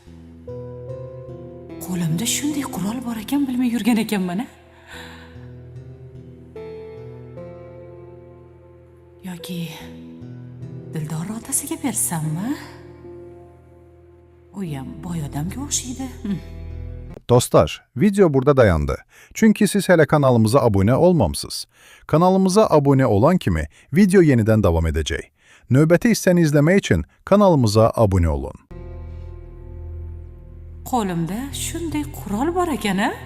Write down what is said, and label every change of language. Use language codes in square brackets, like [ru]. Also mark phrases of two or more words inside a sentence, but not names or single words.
[uz] Qo'limda shunday qurol bor ekan, bilmay yurgan ekanman-a? Yoki Dildor otasiga bersammi? U ham boy odamga o'xshaydi. [tr] Dostlar, video burada dayandı. Çünkü siz hele kanalımıza abone olmamsınız. Kanalımıza abone olan kimi video yeniden devam edecek. [az] Növbəti hissəni izlemek için kanalımıza abone olun. [uz] Qo'limda shunday qurol bor ekan-a?